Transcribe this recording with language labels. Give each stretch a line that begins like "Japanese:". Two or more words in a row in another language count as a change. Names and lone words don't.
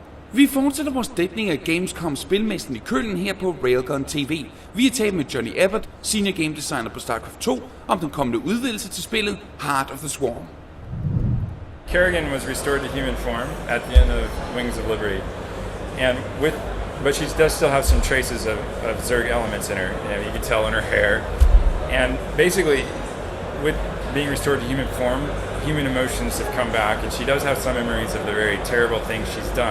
Danish: Vi fortsætter vores dækning af Gamescom-spilmessen i Køln her på Railgun TV. Vi har talt med Jonny Ebbert, senior game designer på StarCraft II, om den kommende udvidelse til spillet Heart of the Swarm.
English: Kerrigan was restored to human form at the end of Wings of Liberty, but she does still have some traces of Zerg elements in her. You can tell in her hair, and basically, with being restored to human form, human emotions have come back, and she does have some memories of the very terrible things she's done.